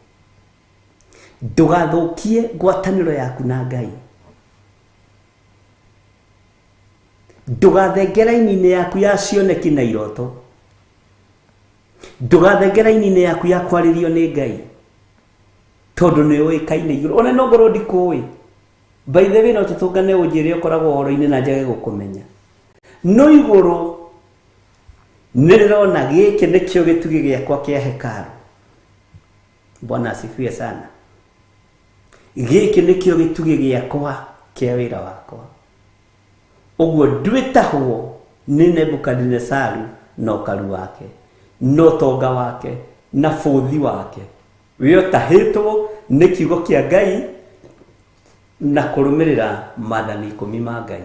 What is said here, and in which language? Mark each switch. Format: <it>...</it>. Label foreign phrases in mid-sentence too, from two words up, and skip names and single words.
<ki>Ndũgathũkie ngwatanĩro yaku na Ngai. Ndũgathenge raini-inĩ yaku ya cioneki na iroto. Ndũgathenge raini-inĩ yaku ya kwarĩrio nĩ Ngai. Tondũ nĩ ũĩkaine igũrũ. Ona no ngorwo ndikũĩ.</ki> <en>By the way</en> <ki>no tũtũngane ũnjĩre ũkoragwo ũhoro-inĩ na njage gũkũmenya. No igũrũ nĩ rĩrona gĩkĩ nĩkĩo gĩtugĩ gĩakwa kĩa hekalu.</ki> <sw>Bwana asifiwe sana.</sw> <ki>Gĩkĩ nĩkĩo gĩtugĩ gĩakwa kĩa wĩra wakwa. Ũguo ndwĩtahwo nĩ Nebukadnezar na ũkaru wake, no tonga wake na bũthi wake. We ũtahĩtwo nĩ kiugo kĩa Ngai na kũrũmĩrĩra maathani 10 ma Ngai.</ki>